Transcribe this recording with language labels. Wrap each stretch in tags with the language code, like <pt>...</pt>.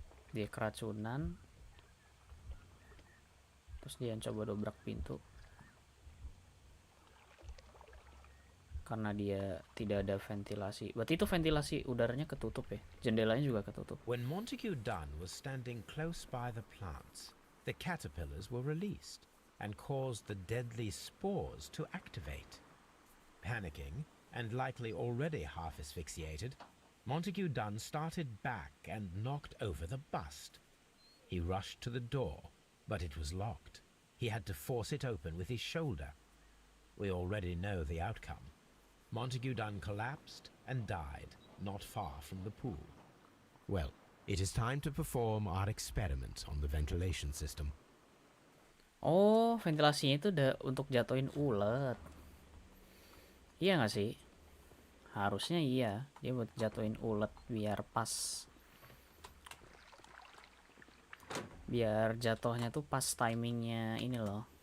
<id>Dia keracunan. Terus dia coba dobrak pintu. Karena dia tidak ada ventilasi. Berarti itu ventilasi udaranya ketutup ya? Jendelanya juga ketutup.</id> <en>When Montague Dunn was standing close by the plants, the caterpillars were released and caused the deadly spores to activate. Panicking, and likely already half asphyxiated, Montague Dunn started back and knocked over the bust. He rushed to the door, but it was locked. He had to force it open with his shoulder. We already know the outcome. Montague Dunn collapsed and died not far from the pool. Well, it is time to perform our experiment on the ventilation system.</en> <id>Oh, ventilasinya itu udah untuk jatuhin ulet. Iya nggak sih? Harusnya iya. Dia buat jatuhin ulet biar pas. Biar jatuhnya tuh pas timingnya ini loh.</id>